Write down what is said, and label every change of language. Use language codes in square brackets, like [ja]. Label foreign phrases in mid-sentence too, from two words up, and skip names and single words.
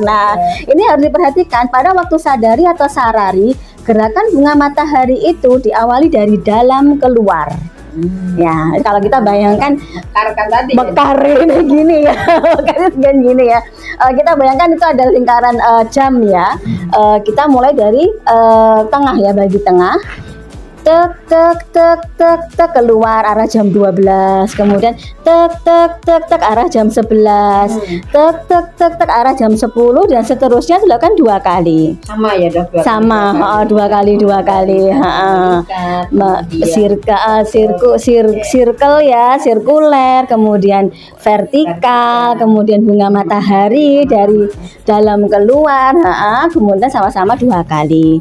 [id] Nah, ini harus diperhatikan pada waktu sadari atau sarari, gerakan bunga matahari itu diawali dari dalam keluar. Ya, kalau kita bayangkan Mekar kan tadi. mekar ini gini ya, mekar kan gini ya. Kita bayangkan itu ada lingkaran jam ya. Kita mulai dari tengah ya, bagi tengah. Tek tek tek tek tek keluar arah jam 12, kemudian tek tek tek tek arah jam 11, tek tek tek tek arah jam 10, dan seterusnya dilakukan 2 kali. Sama ya dok? Sama, 2 kali. Circle ya, sirkuler, kemudian vertikal, kemudian bunga matahari dari dalam keluar, kemudian sama-sama 2 kali.